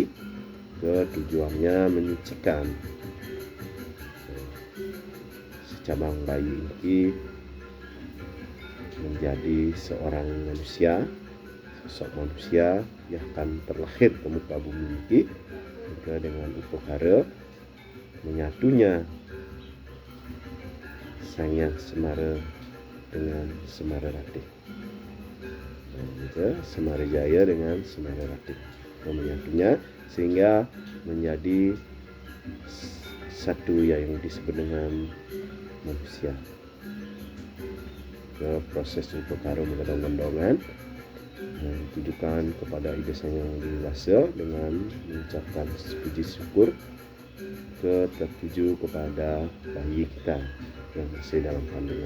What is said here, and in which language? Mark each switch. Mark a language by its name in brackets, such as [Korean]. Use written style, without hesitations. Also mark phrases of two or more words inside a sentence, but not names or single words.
[Indonesian] Tujuannya menyucikan secabang bayi ini menjadi seorang manusia, sosok manusia yang akan terlahir ke muka bumi ini, juga dengan upacara menyatunya Sang Hyang Semara dengan Semara Ratih, Semara Jaya dengan Semara Ratih, menyatunya sehingga menjadi satu yang disebut dengan manusia. Proses upacara Megedong-gedongan ditujukan kepada Ida Sang Yang Dewasa dengan mengucapkan puji syukur tertuju kepada bayi kita yang masih dalam kandungan.